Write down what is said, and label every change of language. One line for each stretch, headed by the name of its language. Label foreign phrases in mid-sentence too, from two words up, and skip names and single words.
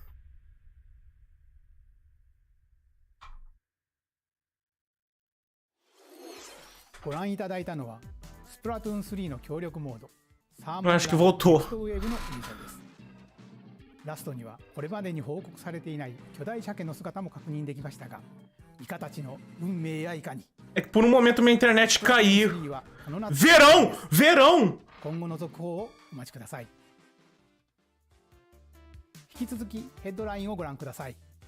Japanese: ご覧いただいたのはスプラトゥーン3の協力モードサー
Portuguese: Eu acho que voltou.
Japanese: ネクストウェーブの印象です。ラストにはこれまでに報告されていない巨大鮭の姿も確認できましたが、イカたちの運命やいかに。
Portuguese: É que por um momento minha internet caiu.
Japanese: 3 はこの夏
Portuguese: Verão! Verão!
Japanese: 今後の続報をお待ちください。引き続きヘッドラインをご覧ください。